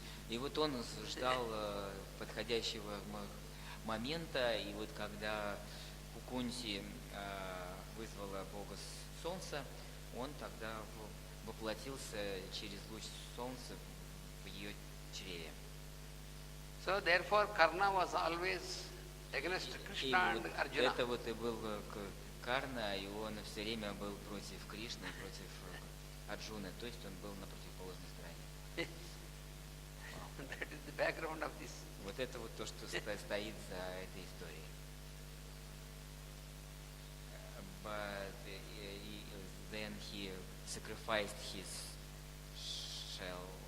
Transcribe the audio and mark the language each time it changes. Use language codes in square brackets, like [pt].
[ru] И вот он ждал подходящего момента, и вот когда Кунти вызвала бога солнца, он тогда воплотился через луч солнца в ее чреве. [en] So therefore Karna was always against Krishna and Arjuna. [ru] Это вот и был Карна, и он все время был против Кришны, против Арджуны, то есть он был на противоположной стороне. [en] That is the background of this. [ru] Вот это вот то, что стоит за этой историей. [en] But then he sacrificed his shell.